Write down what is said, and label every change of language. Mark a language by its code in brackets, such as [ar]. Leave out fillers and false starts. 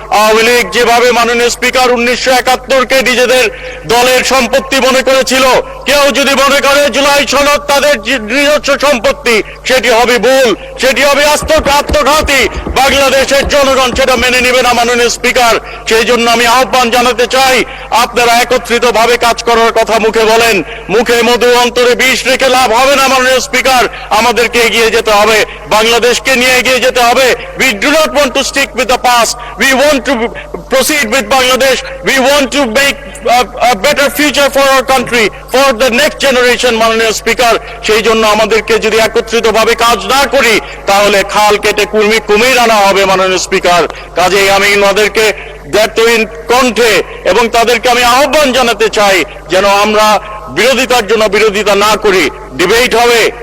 [bn] আওয়ামী লীগ যেভাবে মাননীয় স্পিকার 1971-কে নিজেদের দলের সম্পত্তি মনে করেছিল, কেউ যদি মনে করে জুলাই সনদ তাদের নিজস্ব সম্পত্তি, সেটি হবে ভুল, সেটি হবে আত্মঘাতী। বাংলাদেশের জনগণ সেটা মেনে নেবে না। মাননীয় স্পিকার, সেই জন্য আমি আহ্বান জানাতে চাই, আপনারা একত্রিত ভাবে কাজ করার কথা মুখে বলেন, মুখে মধু অন্তরে বিষ রেখে লাভ হবে না। মাননীয় স্পিকার, আমাদেরকে এগিয়ে যেতে হবে, বাংলাদেশকে নিয়ে এগিয়ে যেতে হবে। [en] We do not want to stick with the past, we want to proceed with Bangladesh, we want to make a better future for our country, for the next generation। [bn] মাননীয় স্পিকার, সেই জন্য আমাদেরকে যদি একত্রিত ভাবে কাজ না করি তাহলে খাল কেটে কুমির আনা হবে। মাননীয় স্পিকার, কাজেই আমি ওনাদেরকে দায়িত্বহীন কণ্ঠে এবং তাদেরকে আমি আহ্বান জানাতে চাই যেন আমরা বিরোধিতার জন্য বিরোধিতা না করি, ডিবেট হবে।